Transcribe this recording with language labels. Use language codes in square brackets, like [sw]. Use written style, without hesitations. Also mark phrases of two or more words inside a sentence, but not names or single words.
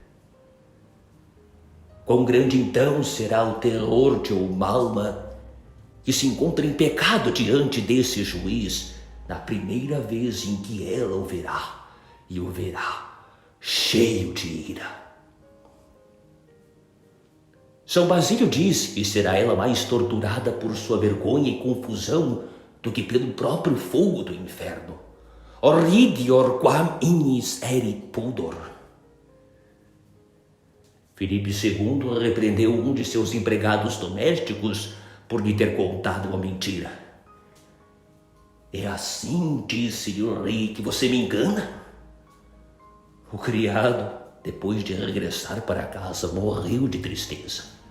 [pt] Quão grande então será o terror de uma alma que se encontra em pecado diante desse juiz na primeira vez em que ela o verá, e o verá cheio de ira. São Basílio diz que será ela mais torturada por sua vergonha e confusão do que pelo próprio fogo do inferno. [la] Horridior quam ignis erit pudor. [pt] Filipe II repreendeu um de seus empregados domésticos por lhe ter contado uma mentira. É assim, disse-lhe o rei, que você me engana? O criado, depois de regressar para casa, morreu de tristeza.